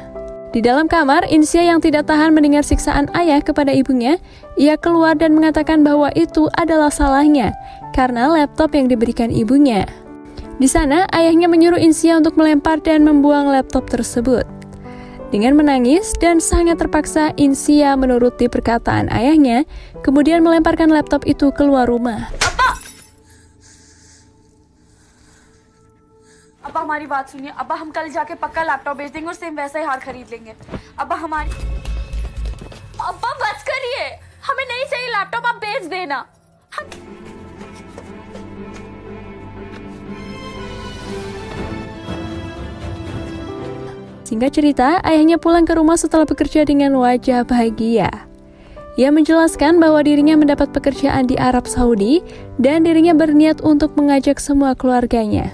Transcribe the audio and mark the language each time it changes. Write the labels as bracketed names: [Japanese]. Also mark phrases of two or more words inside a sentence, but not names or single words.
[Indonesian] Di dalam kamar, Insia yang tidak tahan mendengar siksaan ayah kepada ibunya, ia keluar dan mengatakan bahwa itu adalah salahnya karena laptop yang diberikan ibunya. Di sana, ayahnya menyuruh Insia untuk melempar dan membuang laptop tersebut. Dengan menangis dan sangat terpaksa, Insia menuruti perkataan ayahnya, kemudian melemparkan laptop itu keluar rumah. [Hindi] अब्बा हमारी बात सुनिए। अब्बा हम कल जाके पक्का लैपटॉप बेच देंगे और सेम वैसा ही हार खरीद लेंगे। अब्बा हमारी अब्बा बस करिए, हमें नहीं चाहिए लैपटॉप, आप बेच देना। [Indonesian] Singkat cerita, ayahnya pulang ke rumah setelah bekerja dengan wajah bahagia. Ia menjelaskan bahwa dirinya mendapat pekerjaan di Arab Saudi dan dirinya berniat untuk mengajak semua keluarganya.